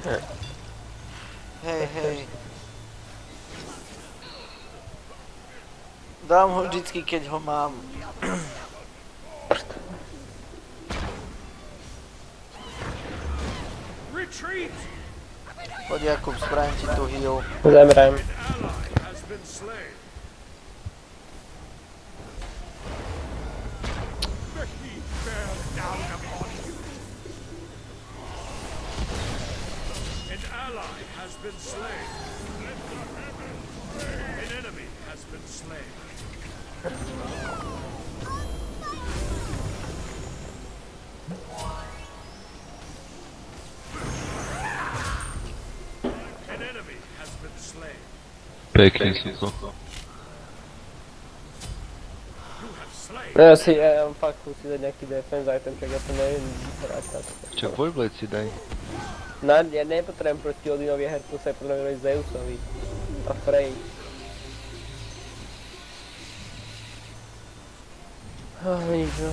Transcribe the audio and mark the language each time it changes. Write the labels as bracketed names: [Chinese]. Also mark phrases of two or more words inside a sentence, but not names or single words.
[Slovak] Hej, hej. Dám ho vždycky, keď ho mám. Retreat. Poď Jakub, spravím ti tu heal. Zemrem. [English] Ally has been slain. The heat bear down upon you. An ally has been slain. An enemy has been slain. An enemy has been slain. [Slovak] Pekne, sucho. [English] You have slain. [Slovak] Ja fakt musím dať nejaký [English] defense item, [Slovak] čak ja to neviem hrať na to. Čo, Voidblade si daj. Ja nepotrebujem proti Odinovi Herkusa, ja potrebujem Zeusovi. A Frey. Nič no.